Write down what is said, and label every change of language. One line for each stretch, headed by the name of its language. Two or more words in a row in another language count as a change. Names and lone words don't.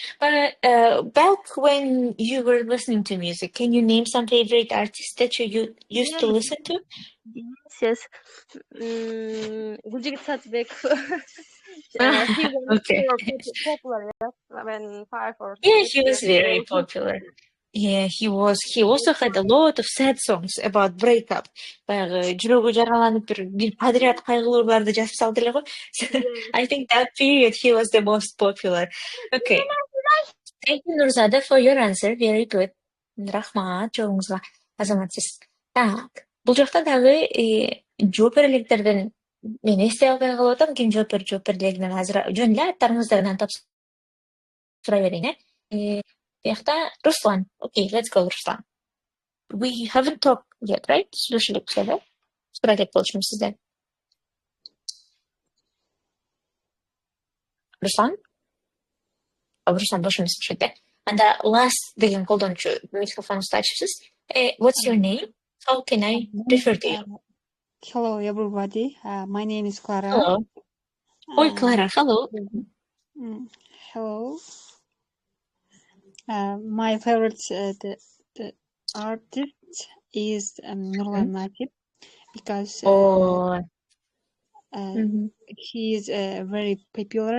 English: But back when you were listening to music, can you name some favorite artists that you used to listen to? Yes. Gulcigit Satbek. He was Okay. popular when 5 or Yeah, 6 he was years very old. popular. Yeah, he was. He also had a lot of sad songs about breakup.
Kyrgyz: Баягы жүрөгү жараланып бир подряд кайгылууларды жазып салды эле го.
English: I think that period he was the most popular. Okay. Thank you, Nurzada, for your answer. Very good.
Kyrgyz: Рахмат жоогуңузга, азаматсыз. Так, бул жакта дагы жооп берелектерден мен эстей албай калып атам. Ким жооп бердигинен азыр жөн эле аттарыңыздардан тапшыра берейин, Бияқта Руслан.
English: Okay, let's go, Руслан. We haven't talked yet, right?
Kyrgyz: Сүйлөшүлүк эле. Сурайт элек болчумун сизден. Руслан? Руслан бош эмес болушойт, And the last деген колдонуучу микрофонуңузду ачыпсыз.
English: What's your name? How can I refer to you? Hello, everybody. My name is Clara. Hello. Oi, Clara. Hello. Hello. My favorite the artist is Nurlan Nakib because he is very popular.